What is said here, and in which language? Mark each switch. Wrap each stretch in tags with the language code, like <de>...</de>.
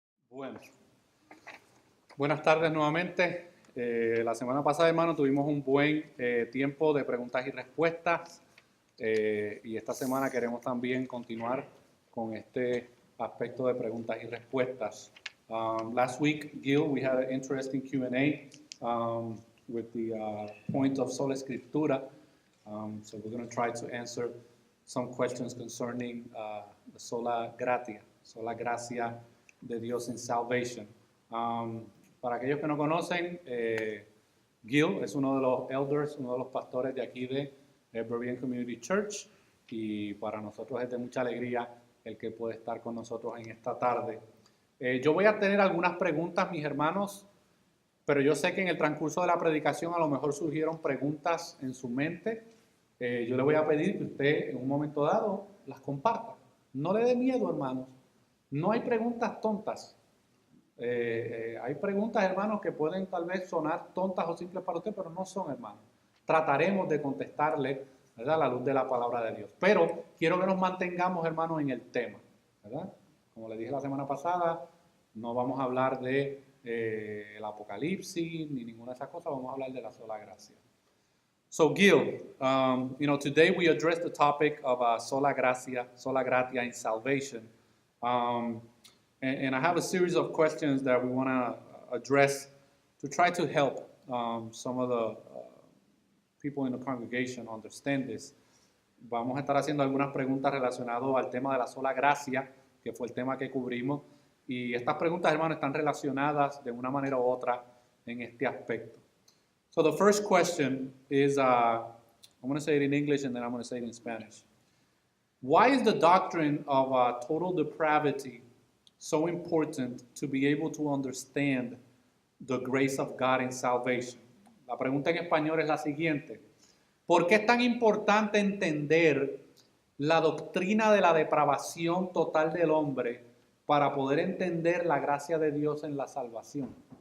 <es>Bueno, buenas tardes nuevamente. La semana pasada, hermano, tuvimos un buen tiempo de preguntas y respuestas y esta semana queremos también continuar con este aspecto de preguntas y respuestas.</es> <en>Last week, Gil, we had an interesting Q&A with the point of sola escritura. So we're going to try to answer some questions concerning the</en> <es>sola gracia de Dios</es> <en>in salvation.</en> <es>Para aquellos que no conocen, Gil es uno de los elders, uno de los pastores de aquí de Berean Community Church, y para nosotros es de mucha alegría el que puede estar con nosotros en esta tarde. Yo voy a tener algunas preguntas, mis hermanos, pero yo sé que en el transcurso de la predicación a lo mejor surgieron preguntas en su mente. Yo le voy a pedir que usted en un momento dado las comparta. No le dé miedo, hermanos. No hay preguntas tontas. Hay preguntas, hermanos, que pueden tal vez sonar tontas o simples para usted, pero no son, hermanos. Trataremos de contestarle, ¿verdad?, a la luz de la palabra de Dios. Pero quiero que nos mantengamos, hermanos, en el tema, ¿verdad? Como le dije la semana pasada, no vamos a hablar de el Apocalipsis ni ninguna de esas cosas, vamos a hablar de la sola gracia.</es> <en>So Gil, today we address the topic of sola gratia in salvation. And I have a series of questions that we want to address to try to help some of the people in the congregation understand this.</en> <es>Vamos a estar haciendo algunas preguntas relacionadas al tema de la sola gracia, que fue el tema que cubrimos. Y estas preguntas, hermanos, están relacionadas de una manera u otra en este aspecto.</es> <en>So the first question is, I'm going to say it in English and then I'm going to say it in Spanish. Why is the doctrine of total depravity so important to be able to understand the grace of God in salvation?</en> <es>La pregunta en español es la siguiente. ¿Por qué es tan importante entender la doctrina de la depravación total del hombre para poder entender la gracia de Dios en la salvación?</es>